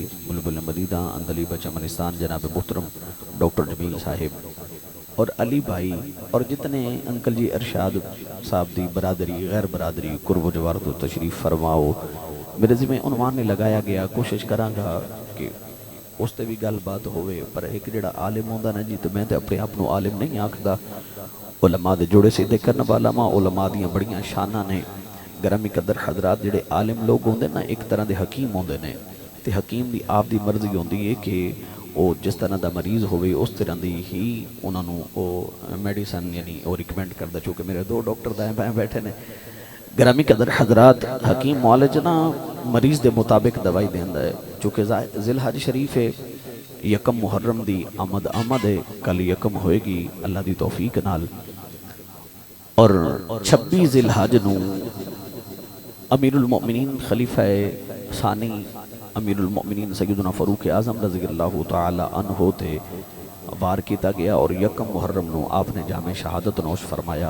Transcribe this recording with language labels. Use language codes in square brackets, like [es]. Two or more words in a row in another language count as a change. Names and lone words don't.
[pa] بلبل مدیدہ اندلیب چمنستان جناب محترم ڈاکٹر جمیل صاحب اور علی بھائی اور جتنے انکل جی ارشاد صاحب دی برادری غیر برادری قرب و جوار تو تشریف فرماؤ. میرے ذمہ عنوان نے لگایا گیا, کوشش کراں گا کہ اس تے بھی گل بات ہوئے, پر ایک جڑا عالم ہوندا نا جی تو میں تے اپنے آپ نو عالم نہیں آکھدا. علماء دے جوڑے سیدھے کرن والا ماں علماء دیاں بڑیاں شاناں نے. گرامی قدر حضرات جڑے عالم لوگ ہوندے نا ایک طرح دے حکیم ہوندے نے تے حکیم دی آپ دی مرضی ہوندی ہے کہ او جس طرح دا مریض ہوئے اس طرح دی ہی انہاں نو او میڈیسن یعنی او ریکمینڈ کردا. چونکہ میرے دو ڈاکٹر دائیں بائیں بیٹھے نے. گرامی قدر حضرات حکیم معالج نا مریض دے مطابق دوائی دیندا ہے. چونکہ ذی الحج شریف ہے, یکم محرم دی آمد ہے, کل یکم ہوئے گی اللہ دی توفیق نال, اور 26 ذی الحج نو امیر المؤمنین خلیفہ ثانی امیر المؤمنین سیدنا فاروق اعظم [ar] رضی اللہ تعالی عنہ [pa] تے وار کیتا گیا اور یکم محرم نو آپ نے جامع شہادت نوش فرمایا.